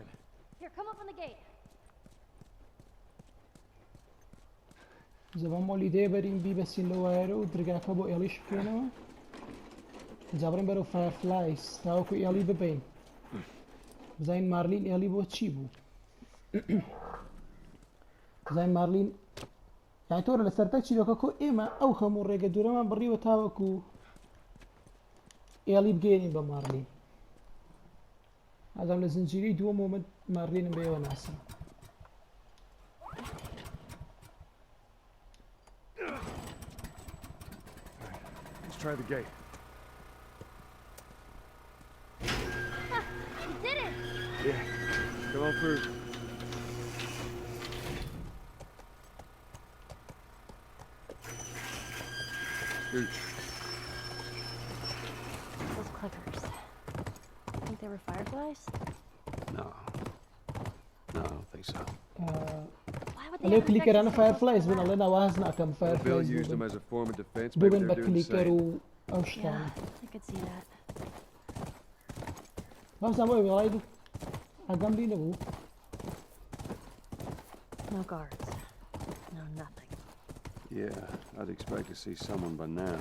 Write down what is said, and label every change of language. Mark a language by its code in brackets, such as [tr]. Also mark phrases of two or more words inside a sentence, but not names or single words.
[en] Here, come up on the gate. [ckb] زەبان مۆلی دێ بەرین بیبەسین لە وایەرە و دەرگاکە بۆ ئێڵیش بکەینەوە جا بڕێن بەرەو فایرفلایس تاوەکو ئێڵی ببین بزانین مارلین ئێڵی بۆ چی بوو بزانین مارلین یعنی تۆرە لە سەرتا چیرۆکەکە ئێمە ئەو هەموو ڕێگە دوورەمان بڕیوە تاوەکو ئێڵی بگەێنین بە مارلین ئادام لە زنجیرەی دووەم ومە مارلینم بەیەوە ناسم [en] Let's try the gate. You did it! Yeah, come on through. Dude, Those clickers. I think they were fireflies? no. No, I don't think so. Why would they [ckb] ئەلێ [en] have infected [ckb] کلیکەرانە [en] something [ckb] فایرفلایز [en] so [ckb] بن [en] bad? [ckb] ئەڵێ ناواز ناکەم [en] Bill [ckb] فایرفلایز [en] used them as a form of defense. Maybe [ckb] ببن بە [en] they're doing the [ckb] کلیکەر [en] same. [ckb] و ئەو [en] Yeah, [ckb] شتانە [en] I could see that. [ckb] بەمزان بۆی وێڵای دوو ئەگەم بی نەبوو [en] No guards. No nothing. Yeah, I'd expect to see someone by now.